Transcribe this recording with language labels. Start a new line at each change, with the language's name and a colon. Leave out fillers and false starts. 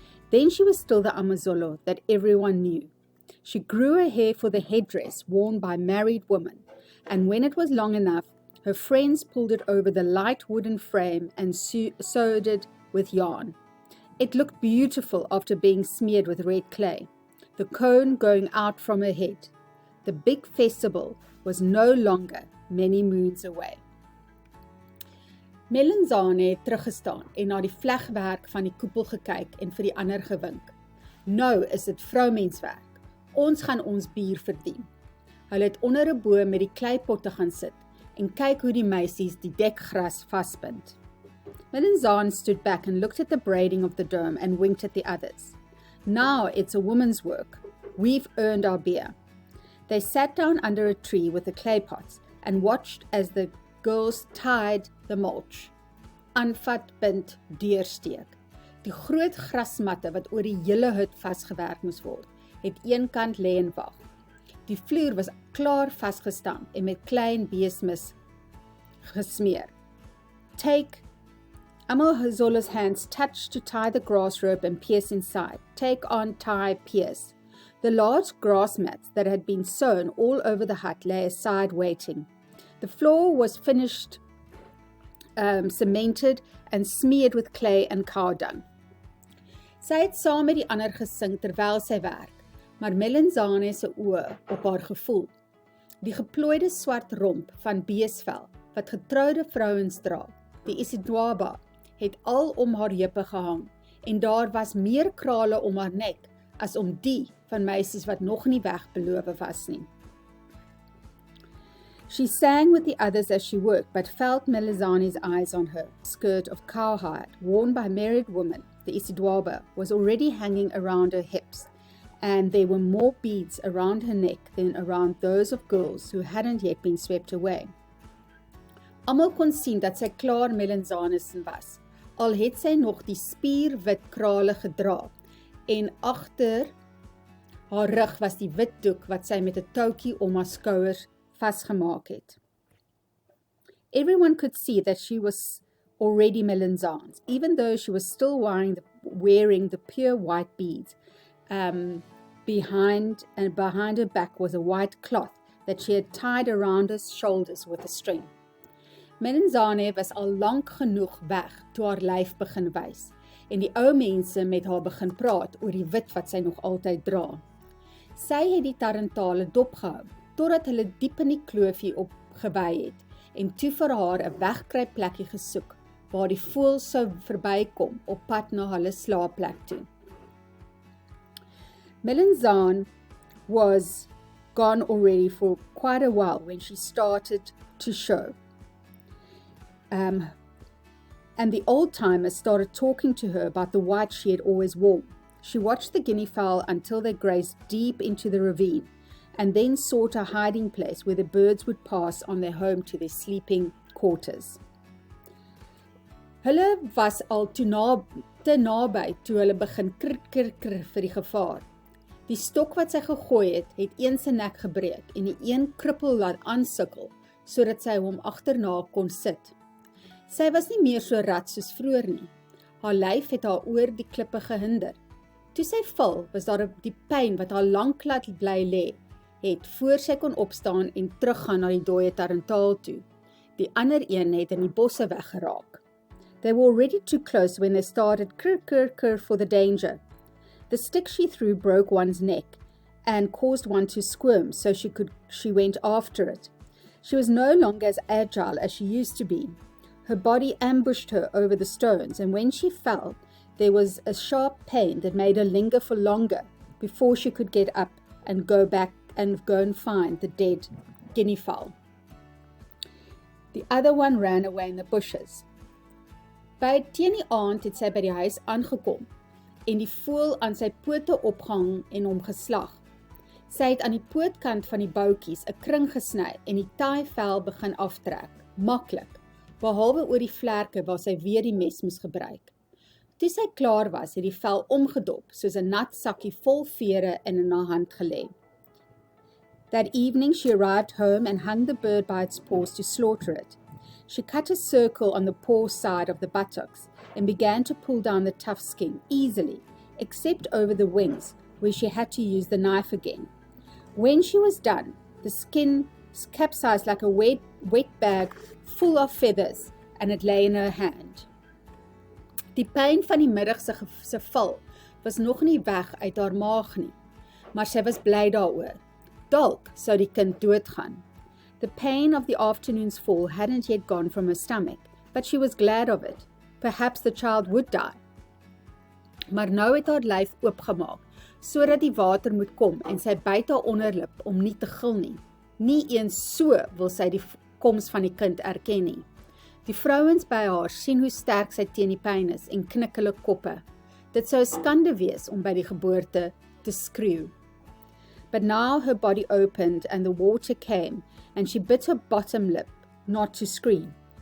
English: Then she was still the Amazolo that everyone knew. She grew her hair for the headdress worn by married women, and when it was long enough, her friends pulled it over the light wooden frame and sewed it with yarn. It looked beautiful after being smeared with red clay, the cone going out from her head. The big festival was no longer many moons away.
Afrikaans: Melisane het teruggestaan en na die vlegwerk van die koepel gekyk en vir die ander gewink. Nou is dit vroumenswerk. Ons gaan ons bier verdien. Hulle het onder 'n boom met die kleipotte gaan sit en kyk hoe die meisies die dekgras vasbind.
English: Melisane stood back and looked at the braiding of the dome and winked at the others. Now it's a woman's work. We've earned our beer. They sat down under a tree with the clay pots and watched as the girls tied the mulch.
Afrikaans: Aanvat, bind, deursteek. Die groot grasmatte wat oor die hele hut vasgewerk moes word, het een kant lê en wag. Die vloer was klaar vasgestamp en met klein beesmis gesmeer.
English: Take Amazolo's hands touched to tie the grass rope and pierce inside. Take on, tie, pierce. The large grass mats that had been sewn all over the hut lay aside waiting. The floor was finished, cemented and smeared with clay and cow dung.
Afrikaans: Sy het saam met die ander gesing terwyl sy werk, maar Melisane se oë op haar gevoel. Die geplooide swart romp van beesvel wat getroude vrouens dra, die Isidwaba, het al om haar heupe gehang en daar was meer krale om haar nek as om die van meisies wat nog nie wegbeloof was nie.
English: She sang with the others as she worked, but felt Melisane's eyes on her. Skirt of cowhide, worn by married women, the Isidwaba, was already hanging around her hips, and there were more beads around her neck than around those of girls who hadn't yet been swept away.
Afrikaans: Almal kon sien dat sy klaar Melisane se was, al het sy nog die spierwit krale gedra, en agter haar rug was die wit doek wat sy met 'n touwtjie om haar skouers vasgemaak het.
English: Everyone could see that she was already Melisane's, even though she was still wearing the pure white beads. Behind her back was a white cloth that she had tied around her shoulders with a string.
Afrikaans: Melisane was al lank genoeg weg toe haar lyf begin wys en die ou mense met haar begin praat oor die wit wat sy nog altyd dra. Sy het die tarantale dopgehou, totdat hulle diep in die kloofie opgewy het, en toe vir haar 'n wegkruipplekkie gesoek, waar die voëls sou verbykom op pad na hulle slaapplek toe.
English: Melanzane was gone already for quite a while when she started to show. And the old-timers started talking to her about the white she had always worn. She watched the guinea fowl until they grazed deep into the ravine, and then sought a hiding place where the birds would pass on their home to their sleeping quarters.
Afrikaans: Hulle was al te naby toe hulle begin krr vir die gevaar. Die stok wat sy gegooi het een se nek gebreek en die een krippel laat aansukkel, sodat sy hom agterna kon sit. Sy was nie meer so rat soos vroeër nie. Haar lyf het haar oor die klippe gehinder. Toe sy val, was daar die pyn wat haar lank laat bly lê het, voor sy kon opstaan en teruggaan na die dooie tarantaal toe. Die ander een het in die bosse weggeraak.
English: They were already too close when they started krr for the danger. The stick she threw broke one's neck and caused one to squirm, so she went after it. She was no longer as agile as she used to be. Her body ambushed her over the stones, and when she fell, there was a sharp pain that made her linger for longer before she could get up and go back and go and find the dead guinea fowl. The other one ran away in the bushes.
Afrikaans: By teen die aand het sy by die huis aangekom en die voël aan sy pote opgehang en hom geslag. Sy het aan die pootkant van die boutjies 'n kring gesny en die taai vel begin aftrek, maklik, behalwe oor die vlerke waar sy weer die mes moes gebruik. Toe sy klaar was, het die vel omgedop, soos 'n nat sakkie vol vere in haar hand gelê.
English: That evening she arrived home and hung the bird by its paws to slaughter it. She cut a circle on the paw side of the buttocks and began to pull down the tough skin easily, except over the wings, where she had to use the knife again. When she was done, the skin capsized like a wet bag full of feathers, and it lay in her hand.
Afrikaans: Die pyn van die middag se val was nog nie weg uit haar maag nie, maar sy was bly daaroor. Dalk sou die kind doodgaan.
English: The pain of the afternoon's fall hadn't yet gone from her stomach, but she was glad of it. Perhaps the child would die.
Afrikaans: Maar nou het haar lyf oopgemaak, sodat die water moet kom en sy byt haar onderlip om nie te gil nie. Nie eens so wil sy die koms van die kind erken nie. Die vrouens by haar sien hoe sterk sy teen die pyn is en knik hulle koppe. Dit sou 'n skande wees om by die geboorte te skreeu.
English: But now her body opened and the water came, and she bit her bottom lip not to scream.